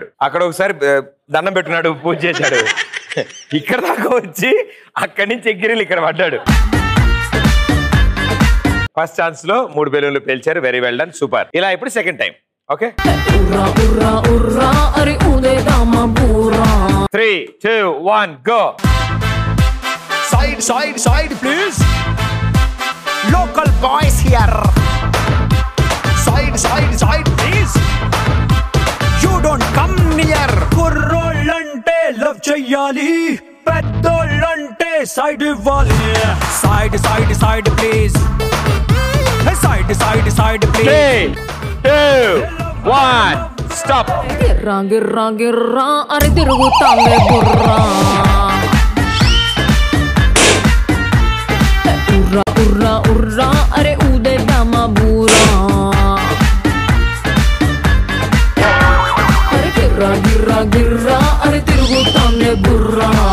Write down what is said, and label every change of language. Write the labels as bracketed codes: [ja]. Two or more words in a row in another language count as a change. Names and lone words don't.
[te] అక్కడ ఒకసారి దండం పెట్టున్నాడు, పూజ చేశాడు. ఇక్కడ దాకా వచ్చి అక్కడి నుంచి ఎగిరిలు ఇక్కడ పడ్డాడు. [en] first chance [te] లో 3 బెలూన్లు పేల్చారు. [en] very well done, super. [te] ఇలా ఇప్పుడు [en] second time. [te] ఓకే, 3, 2, 1 గో. [en] Side side side please. Local boys here. Side side side please. You don't come near. [te] కుర్రోళ్ళంటే లవ్ చెయ్యాలి, పెద్దోళ్ళంటే సైడ్ ఇవ్వాలి. [en] Side side side please. Side side side please. [te] 3, 2, 1 స్టాప్. గిర్రా గిర్రా గిర్రా అరే తిరుగుతాందే బుర్రా. ఉర్రా ఉర్రా ఉర్రా అరే ఉదేద్దామా బూరా. అరే గిర్రా గిర్రా గిర్రా అరే తిరుగుతాందే బుర్రా.